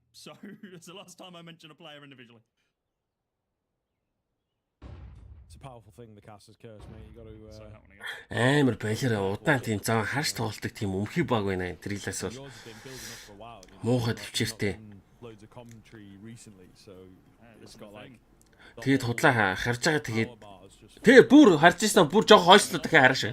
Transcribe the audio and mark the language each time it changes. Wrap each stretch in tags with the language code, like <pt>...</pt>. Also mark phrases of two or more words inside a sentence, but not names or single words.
<en>So it's the last time I mention a player individually. It's a powerful thing, the caster's curse, mate. You got to.</en> <mn>Амар байлаар удаан тийм зам харж тоглолдог тийм өмхий баг байна энэ дрилээс бол. Муухай төвчээртэй. Тэгээд худлаа харж байгаа тэгээд бүр харж ирсэн бүр жоох хойшлоо дахиад хараш.</mn>